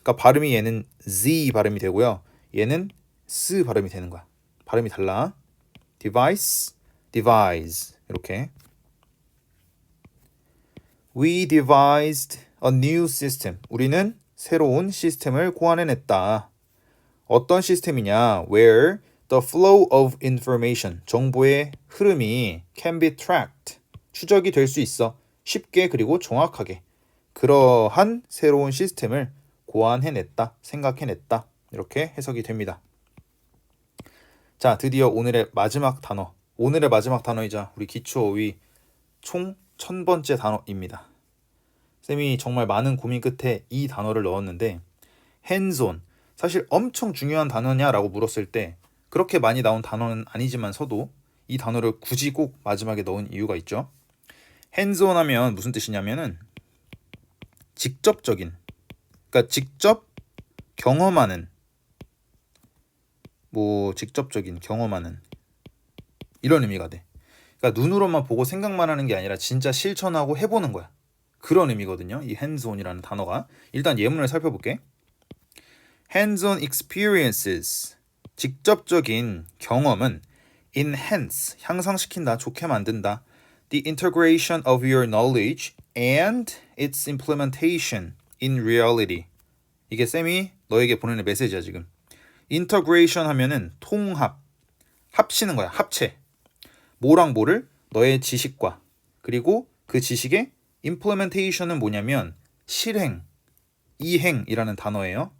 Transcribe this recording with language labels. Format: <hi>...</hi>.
<ko>그러니까 발음이 얘는 z 발음이 되고요. 얘는 s 발음이 되는 거야. 발음이 달라. device, devise. 이렇게.</ko> <en>We devised a new system.</en> <ko>우리는 새로운 시스템을 고안해냈다. 어떤 시스템이냐?</ko> <en>Where the flow of information,</en> <ko>정보의 흐름이</ko> <en>can be tracked,</en> <ko>추적이 될 수 있어. 쉽게 그리고 정확하게. 그러한 새로운 시스템을 고안해냈다, 생각해냈다. 이렇게 해석이 됩니다. 자, 드디어 오늘의 마지막 단어. 오늘의 마지막 단어이자 우리 기초어휘 총 1000번째 단어입니다. 쌤이 정말 많은 고민 끝에 이 단어를 넣었는데 hands-on, 사실 엄청 중요한 단어냐라고 물었을 때 그렇게 많이 나온 단어는 아니지만서도 이 단어를 굳이 꼭 마지막에 넣은 이유가 있죠. hands-on 하면 무슨 뜻이냐면은 직접적인, 그러니까 직접 경험하는, 직접적인 경험하는 이런 의미가 돼. 그러니까 눈으로만 보고 생각만 하는 게 아니라 진짜 실천하고 해보는 거야. 그런 의미거든요. 이 hands-on이라는 단어가. 일단 예문을 살펴볼게. hands-on experiences, 직접적인 경험은 enhance, 향상시킨다, 좋게 만든다.</ko> <en>the integration of your knowledge and its implementation in reality.</en> <ko>이게 쌤이 너에게 보내는 메시지야 지금. integration 하면은 통합, 합치는 거야. 합체. 뭐랑 뭐를? 너의 지식과 그리고 그 지식의 implementation은 뭐냐면 실행, 이행이라는 단어예요.</ko>